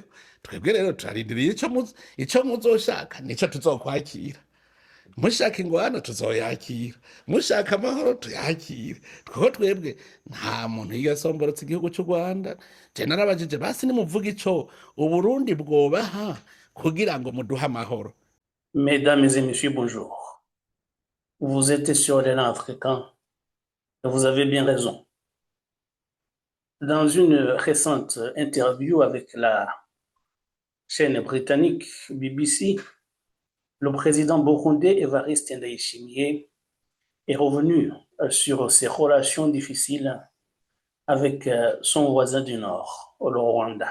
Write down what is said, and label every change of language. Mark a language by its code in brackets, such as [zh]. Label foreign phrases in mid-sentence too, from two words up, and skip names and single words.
[rn] Twebwe rero turarindiriye ico muzoshaka nico tuzokwakira. Mushaka ingwano tuzoyakira, mushaka amahoro tuyakire. Twebwe twebwe nta muntu yigasomborotse igihugu cy'u Rwanda. Je narabajije basi nimuvuga ico Uburundi bwobaha kugira ngo muduhe amahoro. [fr] Mesdames et messieurs, bonjour. Vous êtes sur les Africains et vous avez bien raison. Dans une récente interview avec la chaîne britannique BBC, le président burundais Evariste Ndayishimiye est revenu sur ses relations difficiles avec son voisin du Nord, le Rwanda.